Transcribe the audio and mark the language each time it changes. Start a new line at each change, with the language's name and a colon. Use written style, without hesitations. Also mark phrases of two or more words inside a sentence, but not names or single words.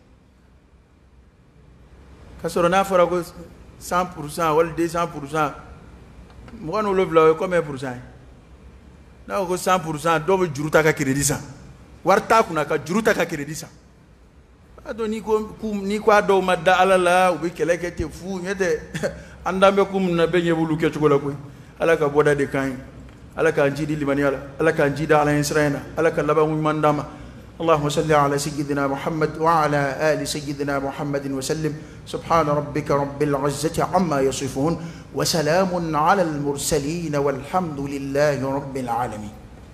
Bambara: ka sɔrɔ n'a fɔra ko 100% wala 200% 27 o ye
French: combien pourcent
Bambara: ye n'a ko 100% dɔw bɛ juru ta ka crédit san wari t'a kunna ka juru ta ka crédit san a dɔn n'i ko a dɔw ma da ala la u bɛ kɛlɛ kɛ ten fu ɲɛ tɛ an dan bɛ ko min na bɛɛ ɲɛ b'olu kɛcogo la koyi ala ka bɔda de kan ye ala k'an ci di limaniya la ala k'an ci da ala ɲɛ sira in na ala ka laban ɲuman d'an ma
Arabic: اللهم صل على سيدنا محمد وعلى آل سيدنا محمد وسلم سبحان ربك رب العزة عما يصفون وسلام على المرسلين والحمد لله رب العالمين